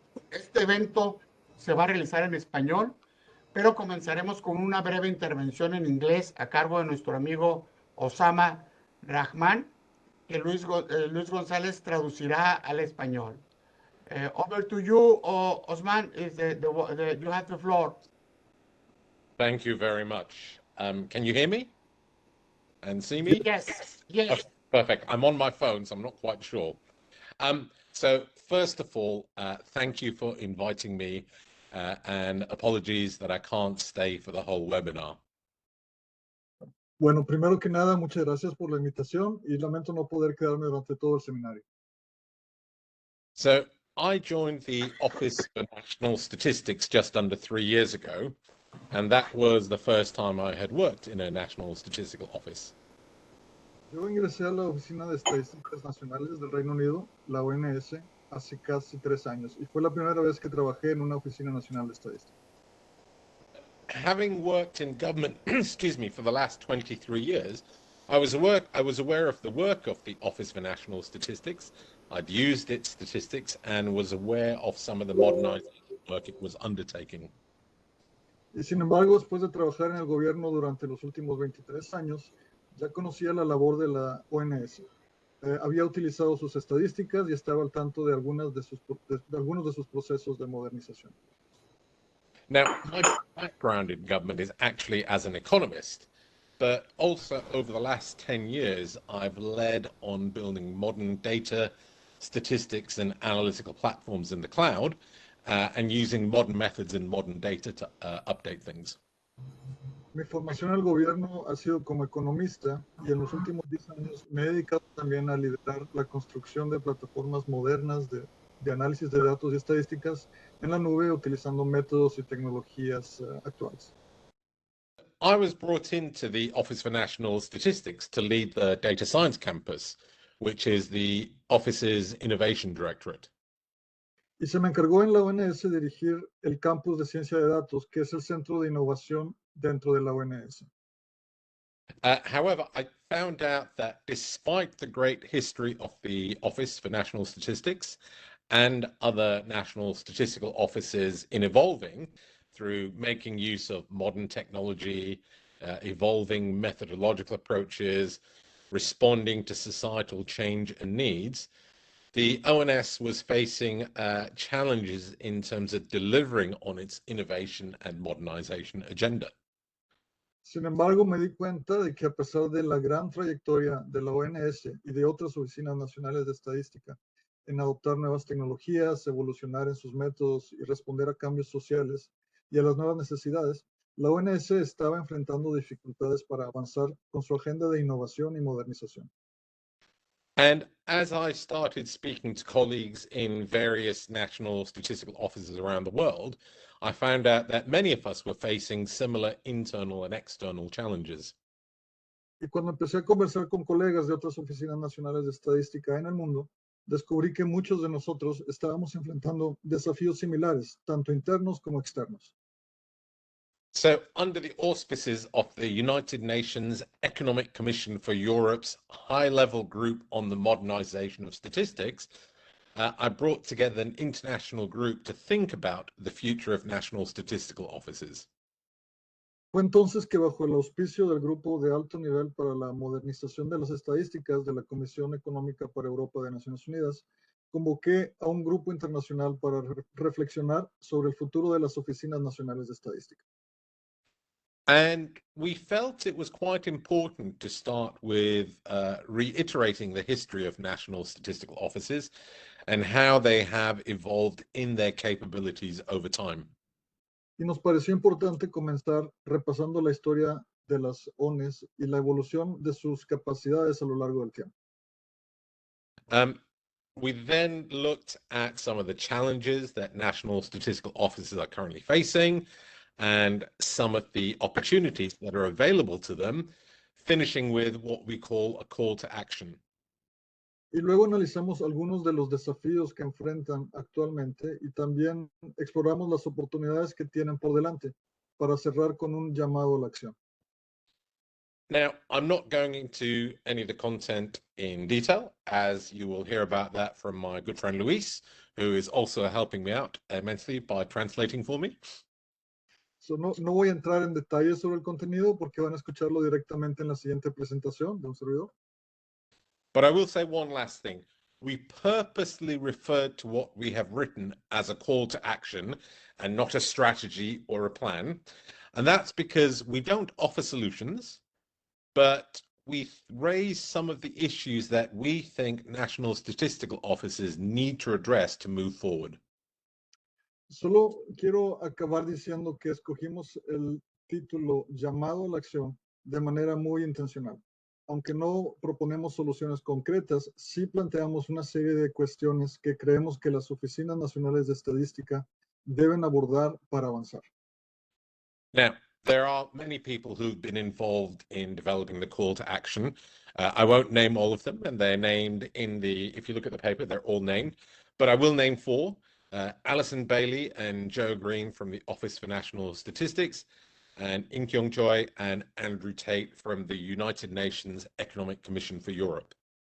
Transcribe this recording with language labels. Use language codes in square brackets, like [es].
[es] Este evento se va a realizar en español, pero comenzaremos con una breve intervención en inglés a cargo de nuestro amigo Osama Rahman, que Luis González traducirá al español. [en] Over to you, Osman, you have the floor. Thank you very much. Can you hear me and see me? Yes, yes. Oh, perfect. I'm on my phone, so I'm not quite sure. So first of all, thank you for inviting me, and apologies that I can't stay for the whole webinar. [es] Bueno, primero que nada, muchas gracias por la invitación y lamento no poder quedarme durante todo el seminario. [en] So I joined the Office for National Statistics just under 3 years ago, and that was the first time I had worked in a national statistical office. [es] Yo ingresé a la Oficina de Estadísticas Nacionales del Reino Unido, la ONS, hace casi 3 años y fue la primera vez que trabajé en una oficina nacional de estadística. [en] Having worked in government, excuse me, for the last 23 years, I was aware of the work of the Office for National Statistics. I'd used its statistics and was aware of some of the modernization work it was undertaking. [es] Y sin embargo, después de trabajar en el gobierno durante los últimos 23 años, ya conocía la labor de la ONS. había utilizado sus estadísticas y estaba al tanto de algunos de sus procesos de modernización. [en] Now, my background in government is actually as an economist, but also over the last 10 years, I've led on building modern data, statistics, and analytical platforms in the cloud, and using modern methods and modern data to update things. [es] Mi formación al gobierno ha sido como economista y en los últimos 10 años me he dedicado también a liderar la construcción de plataformas modernas de análisis de datos y estadísticas en la nube utilizando métodos y tecnologías actuales. [en] I was brought into the Office for National Statistics to lead the Data Science Campus, which is the office's innovation directorate. [es] Y se me encargó en la ONS dirigir el campus de ciencia de datos, que es el centro de innovación dentro de la ONS. [en] However, I found out that despite the great history of the Office for National Statistics and other national statistical offices in evolving through making use of modern technology, evolving methodological approaches, responding to societal change and needs, the ONS was facing challenges in terms of delivering on its innovation and modernization agenda. [es] Sin embargo, me di cuenta de que a pesar de la gran trayectoria de la ONS y de otras oficinas nacionales de estadística en adoptar nuevas tecnologías, evolucionar en sus métodos y responder a cambios sociales y a las nuevas necesidades, la ONS estaba enfrentando dificultades para avanzar con su agenda de innovación y modernización. [en] And as I started speaking to colleagues in various national statistical offices around the world, I found out that many of us were facing similar internal and external challenges. [es] Y cuando empecé a conversar con colegas de otras oficinas nacionales de estadística en el mundo, descubrí que muchos de nosotros estábamos enfrentando desafíos similares, tanto internos como externos. [en] So, under the auspices of the United Nations Economic Commission for Europe's high-level group on the modernization of statistics, I brought together an international group to think about the future of national statistical offices. [es] Fue entonces que bajo el auspicio del Grupo de Alto Nivel para la Modernización de las Estadísticas de la Comisión Económica para Europa de Naciones Unidas, convoqué a un grupo internacional para reflexionar sobre el futuro de las oficinas nacionales de estadística. [en] And we felt it was quite important to start with reiterating the history of national statistical offices and how they have evolved in their capabilities over time. [es] Y nos pareció importante comenzar repasando la historia de las ONES y la evolución de sus capacidades a lo largo del tiempo. [en] We then looked at some of the challenges that national statistical offices are currently facing and some of the opportunities that are available to them, finishing with what we call a call to action. [es] Y luego analizamos algunos de los desafíos que enfrentan actualmente y también exploramos las oportunidades que tienen por delante para cerrar con un llamado a la acción. [en] Now, I'm not going into any of the content in detail, as you will hear about that from my good friend Luis, who is also helping me out immensely by translating for me. [es] So, no voy a entrar en detalles sobre el contenido porque van a escucharlo directamente en la siguiente presentación de un servidor. [en] But I will say one last thing. We purposely referred to what we have written as a call to action and not a strategy or a plan. And that's because we don't offer solutions, but we raise some of the issues that we think national statistical offices need to address to move forward. [es] Solo quiero acabar diciendo que escogimos el título Llamado a la Acción de manera muy intencional. Aunque no proponemos soluciones concretas, sí planteamos una serie de cuestiones que creemos que las oficinas nacionales de estadística deben abordar para avanzar. [en] Now, there are many people who've been involved in developing the call to action. I won't name all of them, and they're named in the, if you look at the paper, they're all named, but I will name four. Alison Bailey and Joe Green from the Office for National Statistics, and In Kyung Choi and Andrew Tate from the United Nations Economic Commission for Europe.